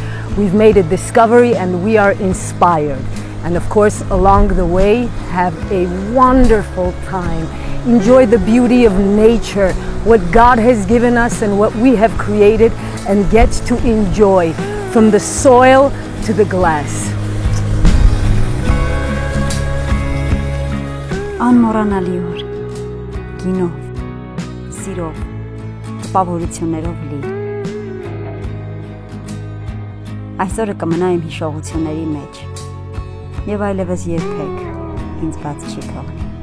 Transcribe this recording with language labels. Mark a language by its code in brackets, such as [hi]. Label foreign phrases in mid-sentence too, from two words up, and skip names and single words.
[en] We've made a discovery and we are inspired. And of course, along the way, have a wonderful time. Enjoy the beauty of nature, what God has given us and what we have created, and get to enjoy from the soil to the glass. [hy] Անմոռանալի օր, գինով, սիրով, տպավորություններով լի։ Այսօրը կմնա իմ հիշողությունների մեջ, և այլևս երբեք ինձ բաց չի թողնի։